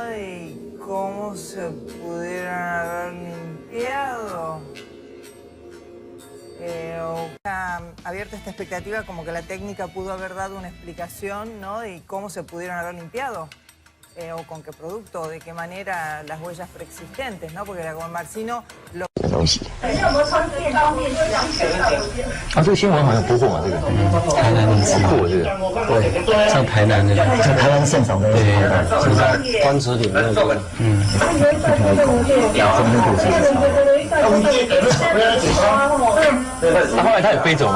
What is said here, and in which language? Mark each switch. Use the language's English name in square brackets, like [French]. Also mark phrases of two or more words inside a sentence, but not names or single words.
[Spanish] Y cómo se pudieron haber limpiado. Abierta esta expectativa como que la técnica pudo haber dado una explicación, ¿no? Y cómo se pudieron haber limpiado, o con qué producto, o de qué manera las huellas preexistentes, ¿no? Porque la como Marcino lo... [Chinese] 东西。啊，这个新闻好像播过嘛，这个台南那次过这个，对，像台南那个，像台湾现场的，对，就在关子岭那个，那后来他有飞走吗？